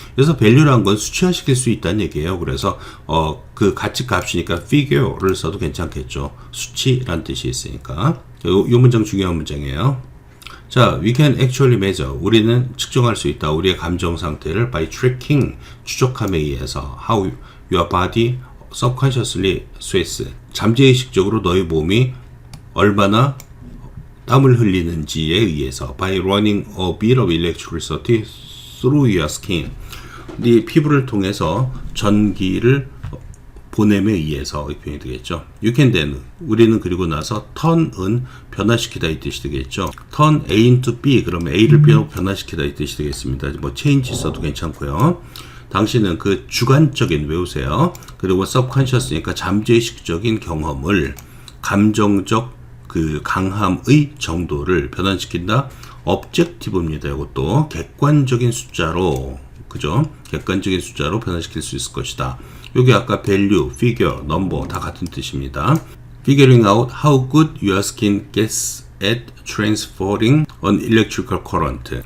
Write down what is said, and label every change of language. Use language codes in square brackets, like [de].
[ko] 그래서 value라는 건 수치화시킬 수 있다는 얘기예요. 그래서 그 가치 값이니까 figure를 써도 괜찮겠죠. 수치라는 뜻이 있으니까. 이 문장 중요한 문장이에요. [en] 자, we can actually measure. [ko] 우리는 측정할 수 있다. 우리의 감정 상태를 by tracking, 추적함에 의해서 [en] how your body subconsciously sweats. [ko] 잠재의식적으로 너의 몸이 얼마나 땀을 흘리는지에 의해서 [en] by running a bit of electricity through your skin. [ko] 네 피부를 통해서 전기를 보냄에 의해서 이 표현이 되겠죠. [en] You can then, [ko] 우리는 그리고 나서 turn은 변화시키다 이 뜻이 되겠죠. turn A into B, 그러면 A를 B로 변화시키다 이 뜻이 되겠습니다. 뭐 change 써도 괜찮고요. 당신은 그 주관적인, 외우세요. 그리고 subconscious니까 잠재의식적인 경험을 감정적 그 강함의 정도를 변환시킨다. objective입니다. 이것도 객관적인 숫자로, 그죠? 객관적인 숫자로 변화시킬 수 있을 것이다. 여기 아까 value, figure, number 다 같은 뜻입니다. [en] Figuring out how good your skin gets at transferring an electrical current.